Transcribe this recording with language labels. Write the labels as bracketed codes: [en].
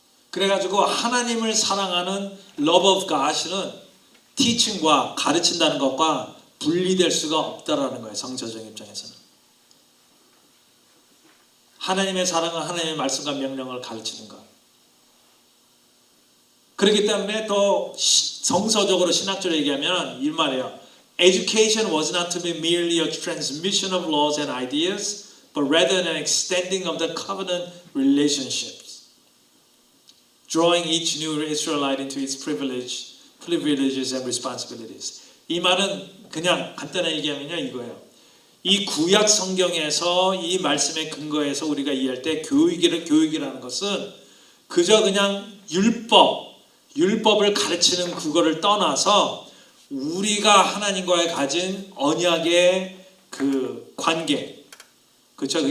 [ko] 그래가지고 하나님을 사랑하는 [en] love of God [ko] 은 teaching과 가르친다는 것과 분리될 수가 없다라는 거예요. 성서적 입장에서는. 하나님의 사랑은 하나님의 말씀과 명령을 가르치는 것. 그렇기 때문에 더 성서적으로 신학적으로 얘기하면 이 말이에요. [en] Education was not to be merely a transmission of laws and ideas, but rather an extending of the covenant relationships, drawing each new Israelite into its privileges and responsibilities. [ko] 이 말은 그냥 간단하게 얘기하면요 이거예요. 이 구약 성경에서 이 말씀의 근거에서 우리가 이해할 때 교육이라는 것은 그저 그냥 율법을 가르치는 그거를 떠나서 우리가 하나님과의 가진 언약의 그 관계, 그렇죠?